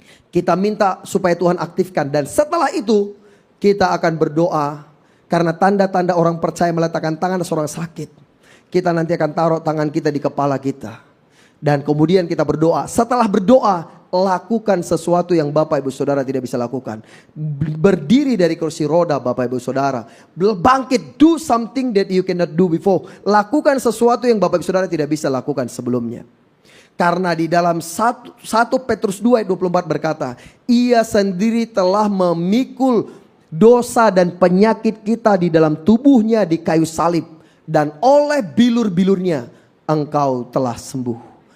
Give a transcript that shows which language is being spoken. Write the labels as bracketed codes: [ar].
[id] Kita minta supaya Tuhan aktifkan, dan setelah itu kita akan berdoa karena tanda-tanda orang percaya meletakkan tangan seorang sakit. Kita nanti akan taruh tangan kita di kepala kita. Dan kemudian kita berdoa. Setelah berdoa, lakukan sesuatu yang Bapak Ibu Saudara tidak bisa lakukan. Berdiri dari kursi roda Bapak Ibu Saudara. Bangkit, [en] do something that you cannot do before. [id] Lakukan sesuatu yang Bapak Ibu Saudara tidak bisa lakukan sebelumnya. Karena di dalam 1 Petrus 2 ayat 24 berkata, ia sendiri telah memikul dosa dan penyakit kita di dalam tubuhnya di kayu salib. Dan oleh bilur-bilurnya engkau telah sembuh.